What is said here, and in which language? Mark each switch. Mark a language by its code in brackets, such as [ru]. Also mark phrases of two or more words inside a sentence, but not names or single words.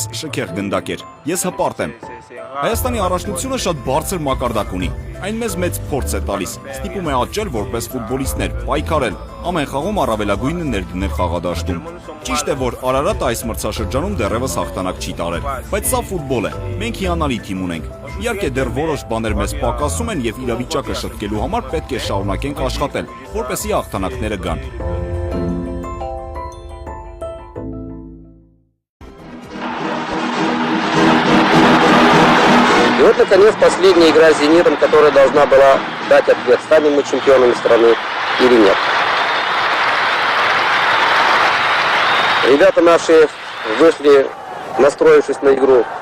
[hy] շքեղ գնդակ էր։ Ես հպարտ եմ։ Հայաստանի առաջնությունը շատ բարձր մակարդակ ունի։ Այն մեծ փորձ է տալիս։ Ստիպում է աճել որպես ֆուտբոլիստներ, պայքարել, ամեն խաղում առավելագույնը ներդնել խաղադաշտում։ Ճիշտ է, որ Արարատը այս մրցաշրջանում դեռևս հաղթանակ չի տարել, բայց սա ֆուտբոլ է։ Մենք հիանալի թիմ ունենք։ Իհարկե դեռ որոշ բաներ մեզ պակասում են եւ իրավիճակը շտկելու համար պետք է շարունակենք աշխատել, որպեսզի հաղթանակները գան։ [ru] И вот, наконец, последняя игра с «Зенитом», которая должна была дать ответ, станем мы чемпионами страны или нет. Ребята наши вышли, настроившись на игру.